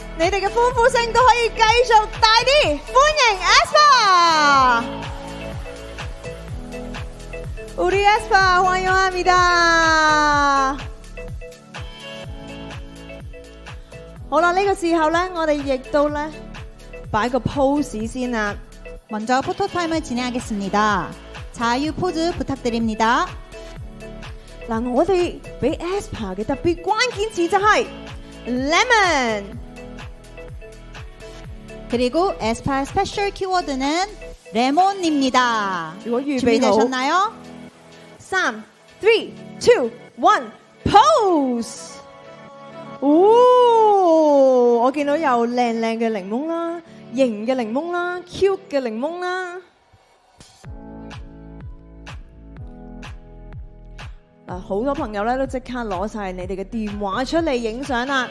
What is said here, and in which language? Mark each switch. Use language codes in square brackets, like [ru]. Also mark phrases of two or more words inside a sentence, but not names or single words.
[yue] 你哋嘅歡呼聲都可以繼續大啲，歡迎 aespa。 [ko] 우리 aespa 환영합니다。 [yue] 好啦，呢個時候咧，我哋亦都咧擺個 pose先啦。 [ko] 먼저 포토타임을 진행하겠습니다. 자유 포즈 부탁드립니다. [yue] 嗱，我哋俾 aespa 嘅特別關鍵詞就係 lemon。 [ko] 그리고 에스파 스페셜 키워드는 레몬입니다. [yue] 如果預備好 [ko] 준비되셨나요? [yue] 3, 3, 2, 1, pose！我見到有靚靚嘅檸檬啦，型嘅檸檬啦 ，cute 嘅檸檬啦。嗱，好多朋友咧都即刻攞晒你哋嘅電話出嚟影相啦。